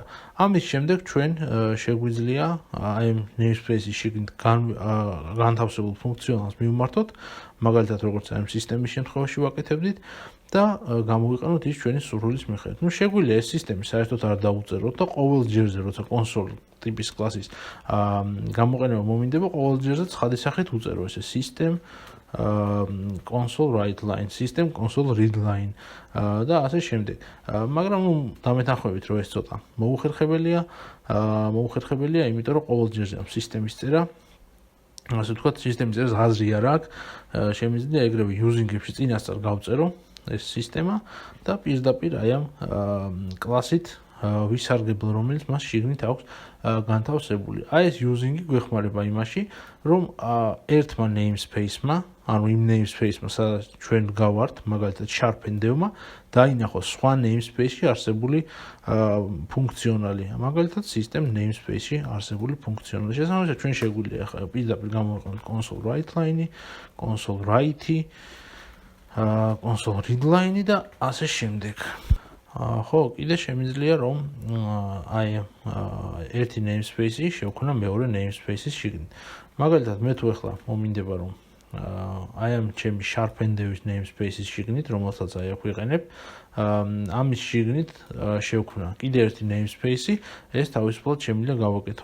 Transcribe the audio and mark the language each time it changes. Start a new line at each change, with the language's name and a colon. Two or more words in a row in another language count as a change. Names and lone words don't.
Georgian: ამის შემდეგ ჩვენ შეგვიძლია აი ამ namespace-ის შიგნით განთავსებულ ფუნქციონალს მივმართოთ, მაგალითად როგორც ამ სისტემის შემთხვევაში ვაკეთებდით და გამოვიყენოთ ის ჩვენი სურვილის მიხედვით. ნუ შეგვიძლია ეს სისტემი საერთოდ არ დაუწეროთ და ყოველ ჯერზე როცა console ტიპის კლასის გამოყენება მომინდება, ყოველ ჯერზე ცხადი სახით უწერო ესე
English: system console write-line, system console read-line
Georgian: და ასე შემდეგ. მაგრამ ნუ დამეთანხმებით რომ ეს ცოტა მოუხერხებელია, იმიტომ რომ ყოველ ჯერზე ამ სისტემის წერა, ასე ვთქვათ, სისტემის წერას აზრი არ აქვს, შემიძლია ეგრევე using-ებში წინასწარ გავწერო ეს სისტემა და პირდაპირ აი ამ კლასით ვისარგებლო, რომელიც მას შიგნით აქვს განთავსებული. აი ეს using-ი გვეხმარება იმაში, რომ ერთმა namespace-მა, ანუ იმ namespace-მა, სადაც ჩვენ გავართ, მაგალითად sharpen-dev-მა, დაინახოს სხვა namespace-ში არსებული ფუნქციონალი, მაგალითად
English: system namespace-ში
Georgian: არსებული ფუნქციონალი. შესაბამისად, ჩვენ შეგვიძლია ახლა პირდაპირ გამოვიყენოთ
English: console write-line-ი, console write-ი, console read-line-ი
Georgian: და ასე შემდეგ. ხო, კიდე შემიძლია რომ აი ერთი namespace-ი შევქნა მეორე namespace-ის შიგნით. მაგალითად, მე თუ ახლა მომინდება რომ აი ამ ჩემი sharpendev-ის namespace-ის შიგნით, რომელსაც აი აქ ვიყენებ, ამის შიგნით შევქნა კიდე ერთი namespace-ი, ეს თავისუფლად შემიძლია გავაკეთო.